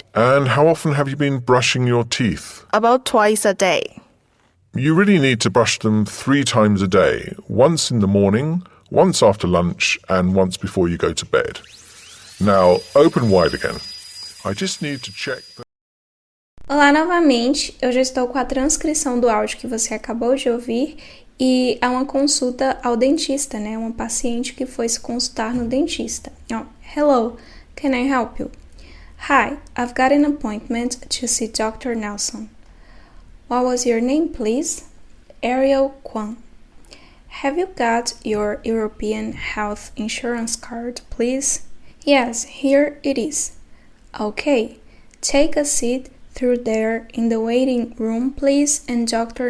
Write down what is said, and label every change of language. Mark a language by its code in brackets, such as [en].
[en] And how often have you been brushing your teeth? About twice a day. You really need to brush them 3 times a day. Once in the morning, once after lunch, and once before you go to bed. Now, open wide again. I just need to check that... [pt] Olá novamente, eu já estou com a transcrição do áudio que você acabou de ouvir e há uma consulta ao dentista, né? Uma paciente que foi se consultar no dentista. [en] Hello, can I help you? Hi, I've got an appointment to see Dr. Nelson. What was your name, please? Ariel Kwan. Have you got your European health insurance card, please? Yes, here it is. Okay, take a seat through there in the waiting room, please, and Dr.